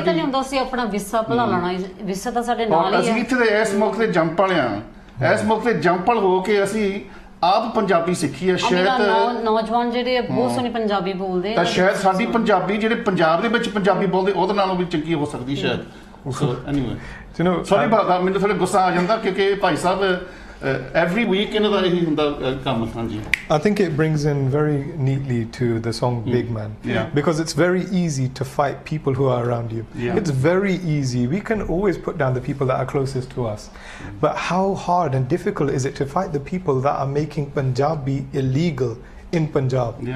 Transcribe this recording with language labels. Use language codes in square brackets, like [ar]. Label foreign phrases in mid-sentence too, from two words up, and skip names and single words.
[pa] ਇਹ ਤਾਂ ਨਹੀਂ ਹੁੰਦਾ ਸੀ ਆਪਣਾ ਵਿਰਸਾ ਭੁਲਾ ਲੈਣਾ, ਵਿਰਸਾ ਤਾਂ ਸਾਡੇ ਨਾਲ ਹੀ ਹੈ. ਅਸੀਂ ਇੱਥੇ ਦੇ ਇਸ ਮੁਲਕ ਦੇ ਜੰਮ ਪਲ ਆ, ਇਸ ਮੁਲਕ ਦੇ ਜੰਮ ਪਲ ਹੋ ਕੇ ਅਸੀਂ ਆਪ ਪੰਜਾਬੀ ਸਿੱਖੀ ਹੈ. ਸ਼ਾਇਦ ਨੌਜਵਾਨ ਜਿਹੜੇ ਬਹੁਤ ਸੋਹਣੀ ਪੰਜਾਬੀ ਬੋਲਦੇ, ਤਾਂ ਸ਼ਾਇਦ ਸਾਡੀ ਪੰਜਾਬੀ ਜਿਹੜੇ ਪੰਜਾਬ ਦੇ ਵਿੱਚ ਪੰਜਾਬੀ ਬੋਲਦੇ ਉਹਦੇ ਨਾਲੋਂ ਵੀ ਚੰਗੀ ਹੋ ਸਕਦੀ ਸ਼ਾਇਦ. [en] So anyway, sorry about that. [pa] ਮੈਨੂੰ ਥੋੜਾ ਗੁੱਸਾ ਆ ਜਾਂਦਾ, ਕਿਉਂਕਿ ਭਾਈ ਸਾਹਿਬ [en] every week [pa] ਇਹਨਾਂ ਦਾ ਇਹੀ ਹੁੰਦਾ ਕੰਮ. ਹਾਂਜੀ. [en] I think it brings in very neatly to the song Big Man, because it's very easy to fight people who are around you. It's very easy. We can always put down the people that are closest to us, but how hard and difficult is it to fight the people that are making Punjabi illegal in Punjab?